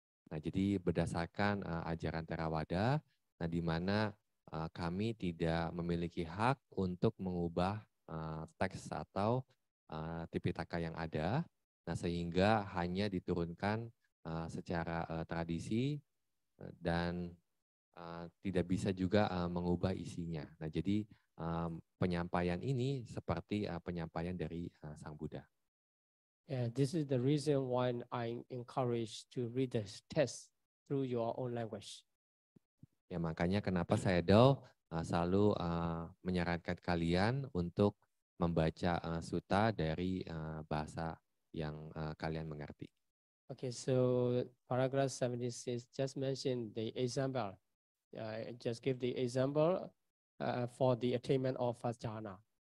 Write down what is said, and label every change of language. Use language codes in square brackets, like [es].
[id] Nah, jadi berdasarkan ajaran Theravada, nah di mana kami tidak memiliki hak untuk mengubah teks atau Tipitaka yang ada. Nah, sehingga hanya diturunkan secara tradisi dan tidak bisa juga mengubah isinya. Nah, jadi penyampaian ini seperti penyampaian dari Sang Buddha. [en] Yeah, this is the reason why I encourage to read the text through your own language. [id] Ya, makanya kenapa saya selalu menyarankan kalian untuk membaca sutta dari bahasa yang kalian mengerti. [en] Okay, so paragraph 76 just mention the example. Just give the example for the attainment of first jhana.